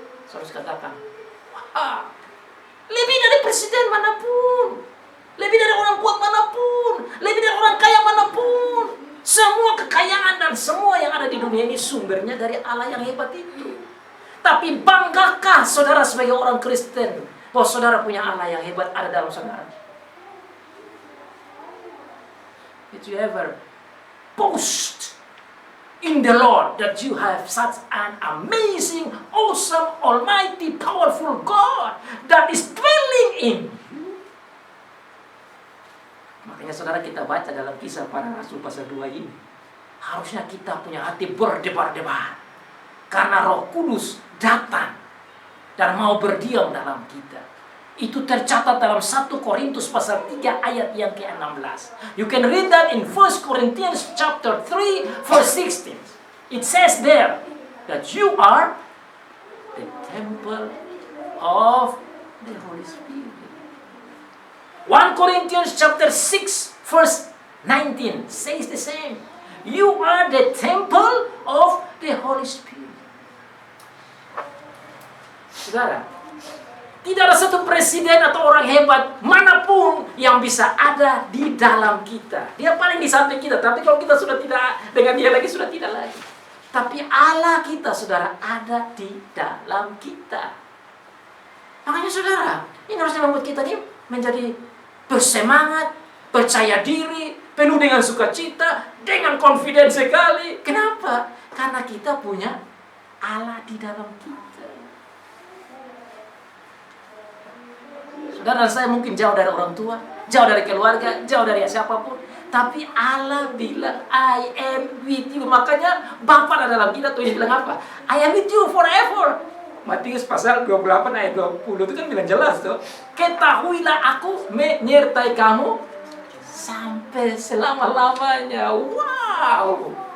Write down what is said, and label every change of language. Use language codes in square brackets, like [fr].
[id] Saudara harus katakan, wah, lebih dari presiden manapun, lebih dari orang kuat manapun, lebih dari orang kaya manapun, semua kekayaan dan semua yang ada di dunia ini sumbernya dari Allah yang hebat itu. Tapi banggakah saudara sebagai orang Kristen bahwa saudara punya Allah yang hebat ada dalam saudara? [en] Did you ever boast in the Lord that you have such an amazing, awesome, almighty, powerful God that is dwelling in you? [id] Makanya saudara kita baca dalam Kisah Para Rasul pasal 2 ini, harusnya kita punya hati berdebar-debar karena Roh Kudus datang dan mau berdiam dalam kita. Itu tercatat dalam 1 Korintus pasal 3 ayat yang ke-16. [en] You can read that in 1 Corinthians chapter 3 verse 16. It says there that you are the temple of the Holy Spirit. 1 Corinthians chapter 6 verse 19 says the same. You are the temple of the Holy Spirit. [id] Saudara, tidak ada satu presiden atau orang hebat manapun yang bisa ada di dalam kita. Dia paling di samping kita, tapi kalau kita sudah tidak dengan dia lagi, sudah tidak lagi. Tapi Allah kita, saudara, ada di dalam kita. Makanya saudara, ini harusnya membuat kita ini menjadi bersemangat, percaya diri, penuh dengan sukacita, dengan confidence sekali. Kenapa? Karena kita punya Allah di dalam kita. Saudara, saya mungkin jauh dari orang tua, jauh dari keluarga, jauh dari siapapun. Tapi Allah bilang, [en] I am with you. [id] Makanya Bapa ada dalam kita. Tuh bilang apa? [en] I am with you forever. [id] Matius pasal 28 ayat 20 itu kan bilang jelas tuh. Ketahuilah aku menyertai kamu sampai selama-lamanya. Wow.